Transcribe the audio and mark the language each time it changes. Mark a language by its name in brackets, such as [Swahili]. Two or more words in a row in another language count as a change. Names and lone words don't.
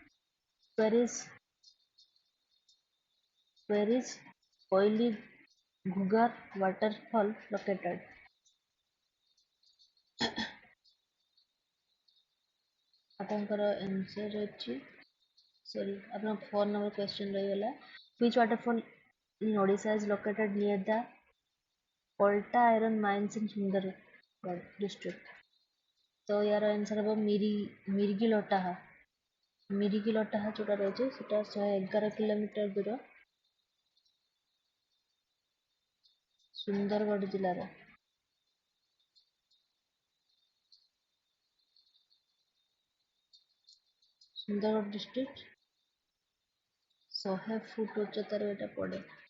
[English] Where is Koili Ghugar waterfall located? [Odia] ଆପଣଙ୍କର ଆନ୍ସର୍ ଅଛି ଆପଣଙ୍କ 4 ନମ୍ବର କ୍ୱେଶ୍ଚନ୍ ରହିଗଲା। [English] Which waterfall in Odisha is located near the Polta iron mines in Sundargarh district? [Odia] ତ ୟାର ଆନ୍ସର୍ ହେବ ମିରିଗିଲଟାହା। ମିରିଗିଲଟାହା ଯୋଉଟା ରହିଛି ସେଟା 111 କିଲୋମିଟର ଦୂର ସୁନ୍ଦରଗଡ଼ ଜିଲ୍ଲାର। ସୁନ୍ଦରଗଡ଼ ଡିଷ୍ଟ୍ରିକ୍ଟ 100 ଫୁଟ ଉଚ୍ଚତାରେ ଏଟା ପଡ଼େ।